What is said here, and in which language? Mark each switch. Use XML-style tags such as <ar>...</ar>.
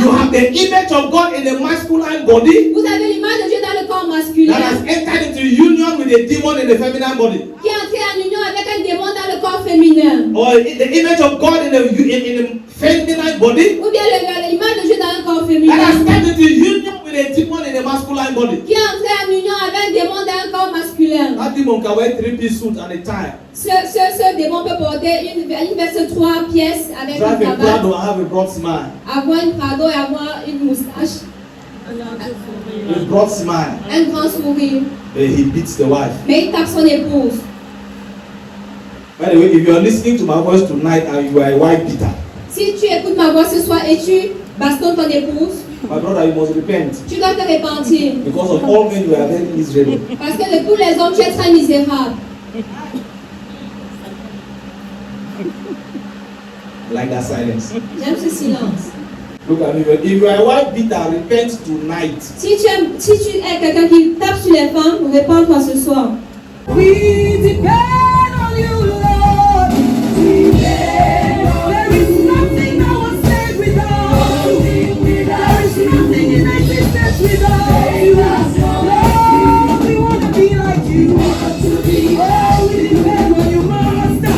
<en>you have the image of God in a masculine body,</en> <fr>vous avez l'image de Dieu dans le corps masculin,</fr> <en>that has entered into union with a demon in the feminine body,</en> <fr>qui est entré en union avec un démon dans le corps féminin,</fr> <en>or the image of God in a feminine body,</en> <fr>ou bien l'image de Dieu dans un corps féminin,</fr> <en>that has entered into union with a demon in a masculine body,</en> <fr>qui est entré en union avec un démon dans un corps masculin.</fr> <en>That demon can wear 3-piece suit and a tie.</en> <fr>Ce démon peut porter une veste 3 pièces avec</fr> <en>drive</en> <fr>une</fr> <en>a Prado and have a broad smile.</en> <fr>Avoir une Prado et avoir une moustache.</fr> <en>A broad smile.</en> <fr>Un grand sourire.</fr> <en>He beats the wife.</en> <fr>Mais il tape son épouse.</fr> <en>By the way, if you are listening to my voice tonight and you are a wife beater,</en> <fr>si tu écoutes ma voix ce soir et tu bastonnes ton épouse,</fr> <en>my brother, you must repent.</en> <fr>Tu dois te repentir.</fr> <en>Because of all men, you are very miserable.</en> <fr>Parce que de tous les hommes, tu es très misérable.</fr> <en>Like that silence.</en> <fr>J'aime ce silence.</fr> <en>Look at me. If you are a wife beater, repent tonight.</en> <fr>Si tu es quelqu'un qui tape sur les femmes, réponds-toi ce soir.</fr> <en>We depend on you, Lord. There is nothing I was saved without. There is nothing in existence without you. Lord, we want to be like you. Oh, we depend on you, Master.</en>